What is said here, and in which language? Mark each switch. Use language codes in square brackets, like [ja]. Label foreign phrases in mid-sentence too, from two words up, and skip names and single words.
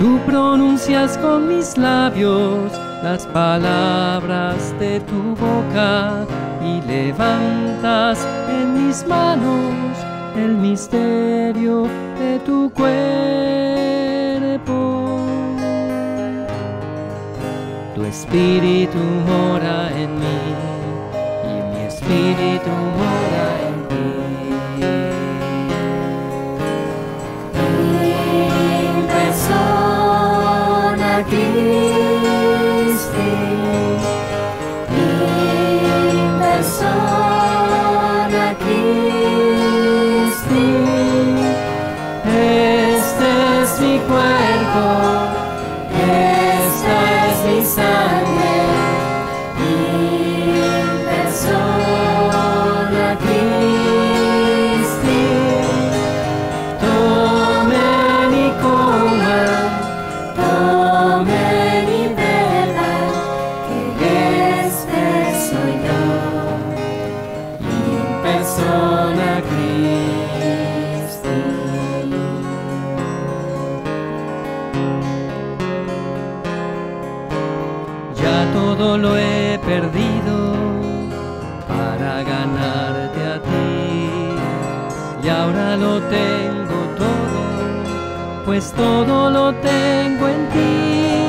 [es] Tú pronuncias con mis labios las palabras de tu boca y levantas en mis manos el misterio de tu cuerpo. Tu espíritu mora en mí y mi espíritu mora en ti. [la] In persona Christi, in persona Christi, [es] Este es mi cuerpo, esta es mi sangre, [la] in persona Christi. [es] tomen y coman, Tomen y beban, que este soy yo, [la] in persona Christi. [es] ya todo lo he perdido para ganarte a ti. Y ahora lo tengo todo, pues todo lo tengo en ti.